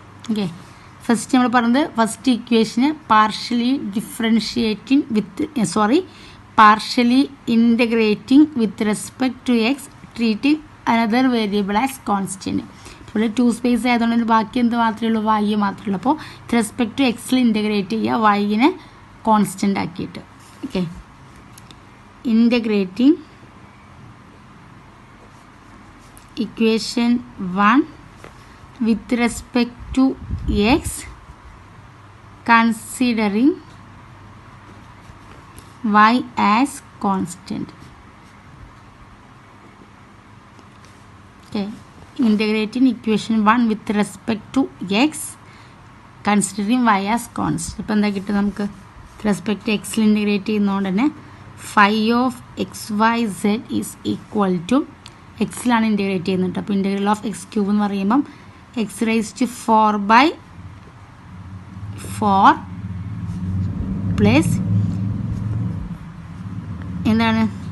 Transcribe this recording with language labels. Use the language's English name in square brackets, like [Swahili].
[English] okay, first [Malayalam] നമ്മൾ പറഞ്ഞത് [English] First ഇക്വേഷന് partially differentiating with partially integrating with respect to x treating another variable as constant. [Malayalam] ഇവിടെ 2 space ആയതുകൊണ്ട് ബാക്കി എന്ത് മാത്രമേ ഉള്ളൂ? വൈ മാത്രമേ ഉള്ളൂ. അപ്പോൾ [English] with respect to [Malayalam] എക്സിൽ ഇൻ്റഗ്രേറ്റ് ചെയ്യുക, വൈനെ കോൺസ്റ്റൻ്റ് ആക്കിയിട്ട്. [English] okay, [Malayalam] integrating equation [English] 1 with respect to x considering y as constant. Okay, integrating equation 1 with respect to x considering y as constant. [Malayalam] ഇപ്പോൾ എന്താ കിട്ടും നമുക്ക്? റെസ്പെക്ട് എക്സിൽ ഇൻ്റഗ്രേറ്റ് ചെയ്യുന്നതുകൊണ്ട് തന്നെ [English] phi of xyz is equal to [Malayalam] എക്സിലാണ് integrate ചെയ്യുന്നുണ്ട്. അപ്പോൾ integral of X cube എന്ന് പറയുമ്പം [English] x raised to 4 by 4 [Malayalam] plus എന്താണ്?